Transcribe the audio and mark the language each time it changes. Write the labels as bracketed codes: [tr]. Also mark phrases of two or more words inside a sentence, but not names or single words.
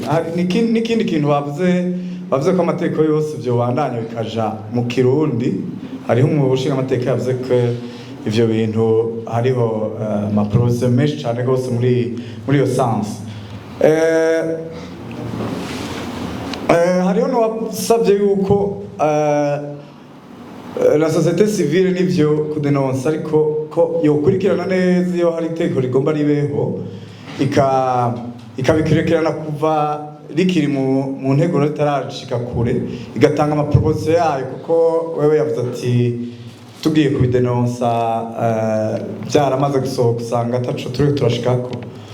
[rn] N'ikindi kintu bavuze ko amategeko yose vyobandanya bikaja mu Kirundi. Hariho umushinga amateka yavuze ko ivyo bintu hariho amaprose menshi cane gose muri iyo sens. Hariho n'uwasabye yuko [fr] la société civile [rn] n'ivyo kudenonsa ariko ko yokurikirana neza iyo hari itegeko rigomba ribeho ikabikurikirana kuva rikiri mu ntego ritarashika kure igatanga amaproposition yayo, kuko wewe yavuze ati tugiye kubidenonsa byaramaze gusohoka usanga ataco turashikako.